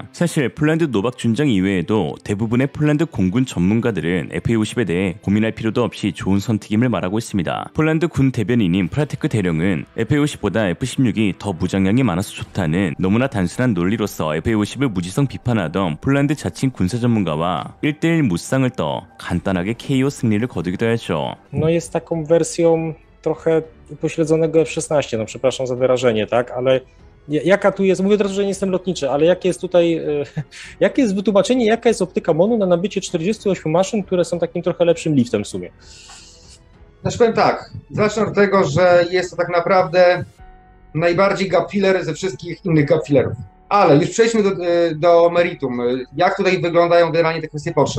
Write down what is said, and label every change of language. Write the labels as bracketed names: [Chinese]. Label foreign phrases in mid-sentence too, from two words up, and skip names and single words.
[Korean] 사실 폴란드 노박 준장 이외에도 대부분의 폴란드 공군 전문가들은 FA-50에 대해 고민할 필요도 없이 좋은 선택임을 말하고 있습니다. 폴란드 군 대변인인 프라테크 대령은 FA-50보다 F-16이 더 무장량이 많아서 좋다는 너무나 단순한 논리로서 FA-50을 무지성 비판하던 폴란드 자칭 군사 전문가와 1대1 무쌍을 떠 간단하게 KO 승리를 거두기도 했죠. [Polish] No jest taką wersją trochę upośledzonego F-16, no przepraszam za wyrażenie, tak, ale jaka tu jest, mówię od razu, że nie jestem lotniczy, ale jakie jest tutaj, jakie jest wytłumaczenie, jaka jest optyka MON-u na nabycie 48 maszyn, które są takim trochę lepszym liftem w sumie? Znaczy powiem tak, zacznę od tego, że jest to tak naprawdę najbardziej [English] gap filler [Polish] ze wszystkich innych [English] gap fillerów, [Polish] ale już przejdźmy do meritum, jak tutaj wyglądają generalnie te kwestie potrzeb.